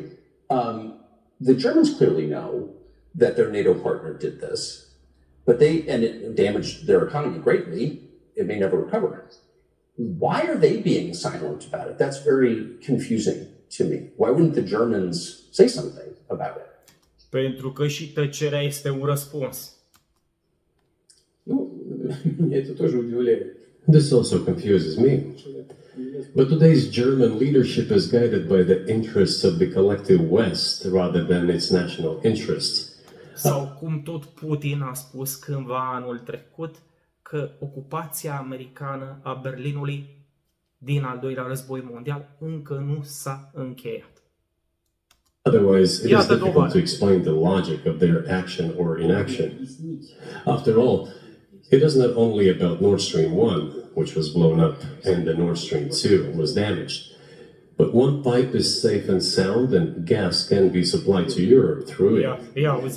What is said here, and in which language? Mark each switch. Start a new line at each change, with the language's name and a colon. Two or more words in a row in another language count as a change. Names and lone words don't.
English: The Germans clearly know that their NATO partner did this, and it damaged their economy greatly. It may never recover. Why are they being silent about it? That's very confusing to me. Why wouldn't the Germans say something about it?
Romanian: Pentru că și tăcerea este un răspuns.
English: This also confuses me. But today's German leadership is guided by the interests of the collective West rather than its national interests.
Romanian: Sau cum tot Putin a spus cândva anul trecut, că ocupația americană a Berlinului din al doilea război mondial încă nu s-a încheiat.
English: Otherwise, it is difficult to explain the logic of their action or inaction. After all, it is not only about Nord Stream 1, which was blown up, and the Nord Stream 2 was damaged, but one pipe is safe and sound, and gas can be supplied to Europe through it.